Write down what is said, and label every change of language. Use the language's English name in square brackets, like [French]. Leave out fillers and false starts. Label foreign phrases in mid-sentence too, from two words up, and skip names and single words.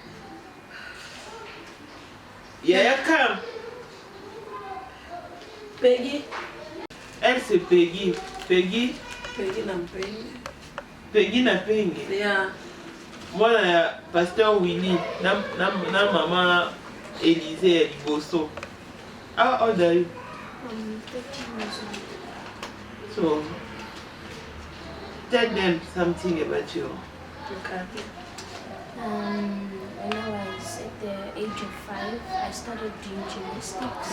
[Lingala] Yaya Kam Peggy [French] elle c'est Peggy [Lingala] na mpengi Peggy na pengi ya mwana ya pasteur Willy na mama Elise Liboso. [English] How old are you? 13 years old. So tell them something about you. When I was at the age of 5, I started doing gymnastics.